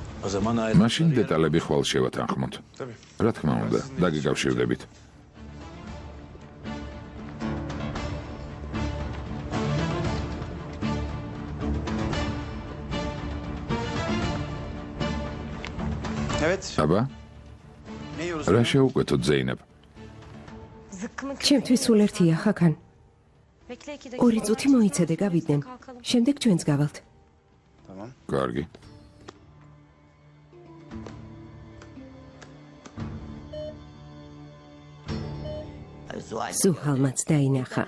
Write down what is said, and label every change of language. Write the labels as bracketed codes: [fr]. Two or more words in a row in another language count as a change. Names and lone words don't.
[tr] zaman ayrı. [ka] მაშინ დეტალები ხვალ შევათანხმოთ. Tabii. რა თქმა უნდა, დაგიკავშირდებით. Evet. აბა, [tr] Ne yiyoruz? [ka] რა შეუკვეთოთ ზეინებ? ჩემთვის სულ ერთია ხაქან. ორი წუთი მოიცადე გავიდნენ. შემდეგ ჩვენც გავალთ. Tamam. კარგი. ზუჰალმაც დაინახა.